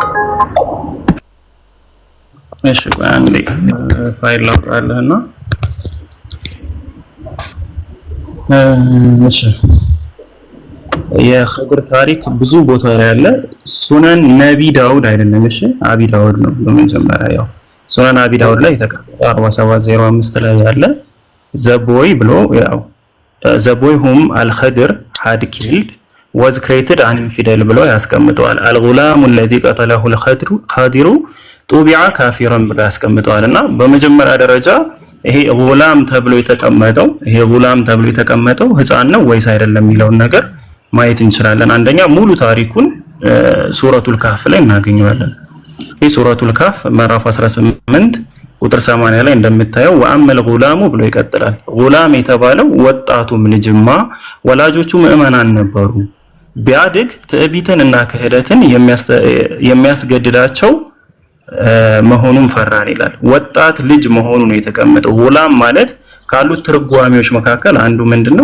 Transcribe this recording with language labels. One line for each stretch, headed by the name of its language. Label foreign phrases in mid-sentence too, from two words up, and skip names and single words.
Amharic: እሺ አንዴ ፋይል ላውጣለህና እሺ የኸድር ታሪክ ብዙ ቦታ ላይ ያለ ሱነን ነቢ ዳውድ አይደለም። እሺ አቢ ዳውድ ነው በመጀመሪያ ያው ሱነን አቢ ዳውድ ላይ ተቀመጠ 4705 ላይ ያለ
English: the boy
Amharic: ብሎ ያው
English: the boy whom
Amharic: አልኸድር
English: had killed was created an infidel
Amharic: ብሎ ያስቀምጠዋል።
Arabic: الغلام الذي قتله الخضر طبع كافرا
Amharic: ብሎ ያስቀምጠዋልና በመጀመሪያ ደረጃ ይሄ ጉላም ተብሎ የተቀመጠው ህፃን ነው ወይስ አይደለም የሚለውን ነገር ማየት እንችላለን። አንደኛ ሙሉ ታሪኩን ሱረቱል ካፍ ላይ እናገኘዋለን። ይሄ ሱረቱል ካፍ ምዕራፍ 18 ቁጥር 80 ላይ እንደምታየው
Arabic: وأما الغلام
Amharic: ብሎ ይቀጥላል። ጉላም የተባለው ወጣቱም ልጅማ ወላጆቹ ምዕመናን ነበሩ፣ ቢያድግ ትዕቢትን እና ክህደትን የሚያስገድዳቸው መሆኑን ፈራን ይላል። ወጣት ልጅ መሆኑ ነው የተቀመጠው። ጉላም ማለት ካሉት ትርጓሜዎች መካከል አንዱ ምንድነው?